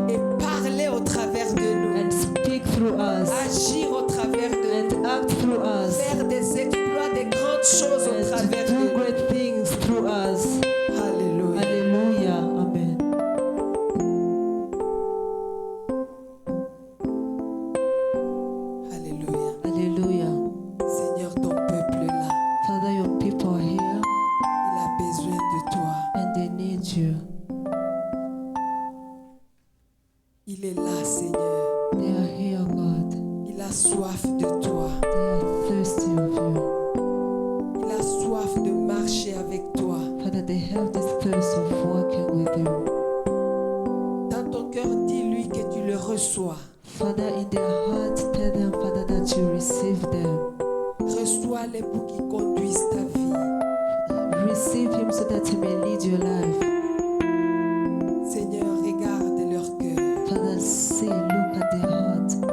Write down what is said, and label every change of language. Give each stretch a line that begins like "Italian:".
French: et parler au travers de nous,
English: and speak through us
French: agir au travers de nous,
English: and act through us
French: faire des exploits, des grandes choses au
English: and
French: travers
English: to
French: de
English: do
French: nous.
English: great things through us.
French: Alléluia.
English: Hallelujah. Amen.
French: Alléluia.
English: Hallelujah.
French: Seigneur, ton peuple là,
English: Father, your people are here
French: il a besoin de toi.
English: and they need you.
French: Il est là, Seigneur.
English: They are here, God.
French: Il a soif de toi.
English: They are thirsty of you.
French: Il a soif de marcher avec toi.
English: Father, they have this thirst of walking with you.
French: Dans ton cœur, dis-lui que tu le reçois.
English: Father, in their heart, tell them, Father, that you receive them.
French: Reçois-les pour qu'ils conduisent ta vie.
English: Receive him so that he may lead your life.
French: Seigneur, regarde leur cœur.
English: Father, see, look at their heart.